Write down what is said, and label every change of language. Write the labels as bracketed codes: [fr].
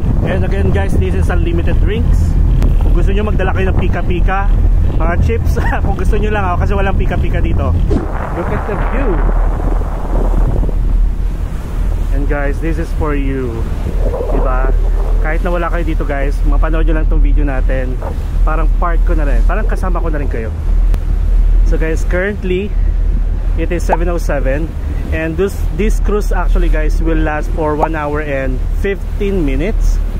[en] And again, guys, this is unlimited drinks. [tl] Kung gusto nyo magdala kayo ng pika-pika, mga chips, kung gusto nyo lang ako kasi walang pika-pika dito. [en] Look at the view. And guys, this is for you, [tl] diba? Kahit na wala kayo dito, guys, mapanood nyo lang tong video natin. Parang part ko na rin, parang kasama ko na rin kayo. [en] So guys, currently it is 7:07 and this cruise actually, guys, will last for 1 hour and 15 minutes.